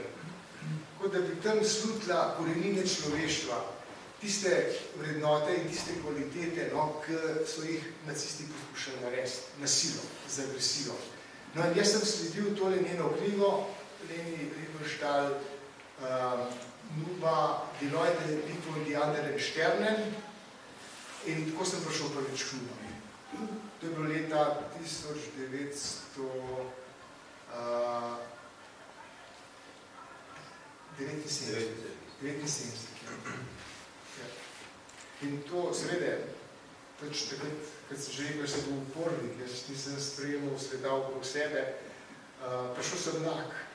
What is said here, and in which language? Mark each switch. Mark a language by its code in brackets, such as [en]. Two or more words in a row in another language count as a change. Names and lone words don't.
[sl] Kot da bi tam slutila korenine človeštva, tiste vrednote in tiste kvalitete, no, ki so jih nacisti poskušali narediti, nasilo, z agresijo. No, in jaz sem sledil tole njeno knjigo, Leni Riefenstahl, NUB-a, [de] Die Leute, die von die anderen Sternen, [sl] in tako sem prišel prvič k NUB-u. To je bilo leta 1979. In to, seveda, takrat, kad sem že rekel, da sem bil upornik, jaz nisem sprejemal sveta okrog sebe, prišel sem nak.